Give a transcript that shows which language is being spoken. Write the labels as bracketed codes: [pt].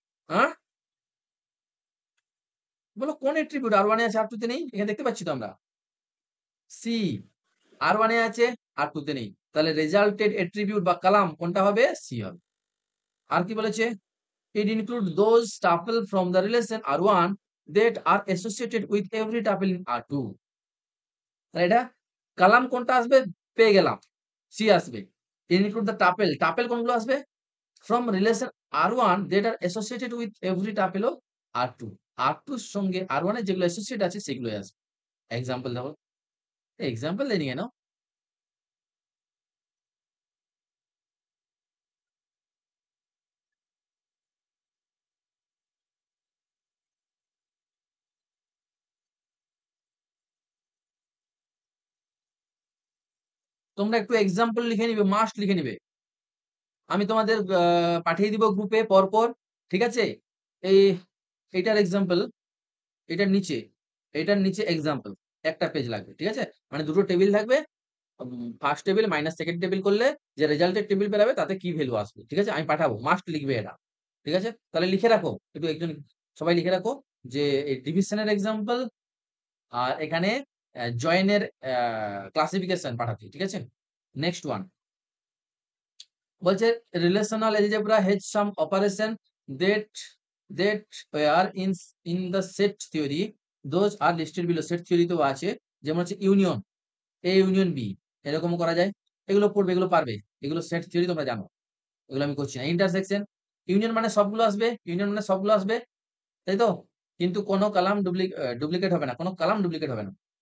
[bn] হ্যাঁ? বলো কোন অ্যাট্রিবিউট R1 এ আছে R2 তে নেই? এখানে দেখতে পাচ্ছি তো আমরা। সি, R1 এ আছে R2 তে নেই। তাহলে রেজাল্টেড অ্যাট্রিবিউট বা কলাম কোনটা হবে? সি হবে। আর কি বলেছে? [en] It include those tuple from the relation R1 that are associated with every tuple in R2। [bn] তাহলে এটা কলাম কোনটা আসবে? পেয়ে গেলাম, সি আসবে। [en] include the tuple, [bn] টাপেল কোনগুলো আসবে? [en] From relation R1 that are associated with every tuple of R2। [bn] R2 এর সঙ্গে R1 এর যেগুলো অ্যাসোসিয়েট আছে সেগুলোই আসবে। এক্সাম্পল দেখো, এক্সাম্পল দেয়নি কেন? তোমরা একটু এক্সাম্পল লিখে নিবে, মাস্ট লিখে নিবে। আমি তোমাদের পাঠিয়ে দিব গ্রুপে পরপর। ঠিক আছে? এই এটার এক্সাম্পল, এটার নিচে, এক্সাম্পল একটা পেজ লাগবে। ঠিক আছে? মানে দুটো টেবিল থাকবে। First table minus second table করলে যে রেজাল্টের টেবিল বেরাবে তাতে কি ভ্যালু আসবে। ঠিক আছে? আমি পাঠাবো, মাস্ট লিখবে এটা। ঠিক আছে? তাহলে লিখে রাখো, একটু একজন সবাই লিখে রাখো যে এই ডিভিশনের এক্সাম্পল, আর এখানে জয়েনের ক্লাসিফিকেশন পাঠাচ্ছি। ঠিক আছে? [en] next one [bn] বলছে [en] Relational algebra has some operation that that were in the set theory, those are listed below. [bn] Set থিওরিতেও আছে, যেমন হচ্ছে ইউনিয়ন, এ ইউনিয়ন বি, এরকমও করা যায়। এগুলো পড়বে, এগুলো পারবে, এগুলো সেট থিওরি তোমরা জানো, এগুলো আমি করছি না। ইন্টারসেকশন, ইউনিয়ন মানে সবগুলো আসবে, ইউনিয়ন মানে সবগুলো আসবে, তাই তো, কিন্তু কোনো কালাম ডুপ্লিকেট হবে না, কোনো কালাম ডুপ্লিকেট হবে না।